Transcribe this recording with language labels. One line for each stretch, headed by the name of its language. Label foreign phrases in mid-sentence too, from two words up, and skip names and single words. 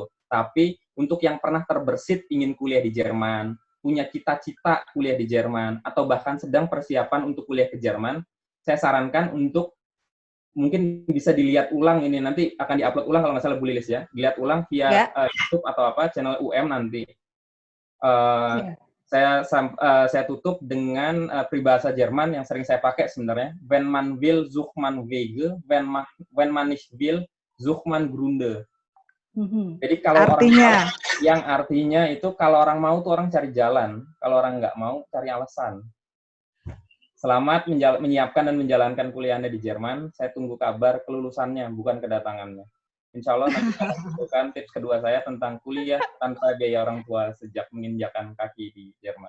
Indonesian: Tapi untuk yang pernah terbersit ingin kuliah di Jerman, punya cita-cita kuliah di Jerman, atau bahkan sedang persiapan untuk kuliah ke Jerman, saya sarankan untuk mungkin bisa dilihat ulang ini, nanti akan diupload ulang kalau nggak salah Bu Lilis ya, dilihat ulang via YouTube atau channel UM nanti. Saya tutup dengan peribahasa Jerman yang sering saya pakai sebenarnya,
German: wenn man will, sucht man Wege, wenn man nicht will, sucht man Gründe.
Indonesian: Jadi kalau artinya, yang artinya itu kalau orang mau tuh orang cari jalan, kalau orang nggak mau cari alasan. Selamat menyiapkan dan menjalankan kuliah Anda di Jerman. Saya tunggu kabar kelulusannya, bukan kedatangannya.
Arabic: إن شاء الله
Indonesian: nanti saya akan tips kedua saya tentang kuliah tanpa biaya orang tua sejak menginjakan kaki di Jerman.